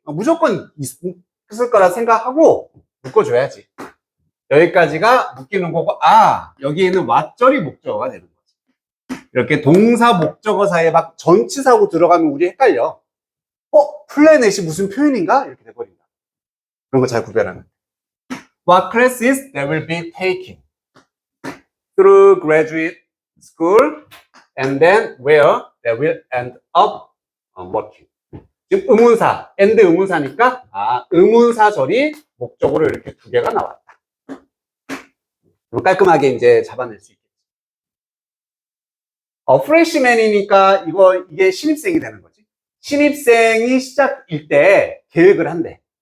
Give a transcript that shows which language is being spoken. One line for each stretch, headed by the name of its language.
Korean: 무조건 있을 거라 생각하고 묶어줘야지. 여기까지가 묶이는 거고, 여기에는 왓절이 목적어가 되는 거지. 이렇게 동사 목적어 사이에 막 전치사하고 들어가면 우리 헷갈려. 플래닛이 무슨 표현인가? 이렇게 돼버린다. 그런 거 잘 구별하면.
English: What classes they will be taking through graduate school and then where they will end up working.
Korean: 지금 의문사, and 의문사니까 의문사절이 목적어로 이렇게 두 개가 나왔다. 깔끔하게 이제 잡아낼 수 있겠지. 프레시맨이니까 이게 신입생이 되는 거지. 신입생이 시작일 때 계획을 한대.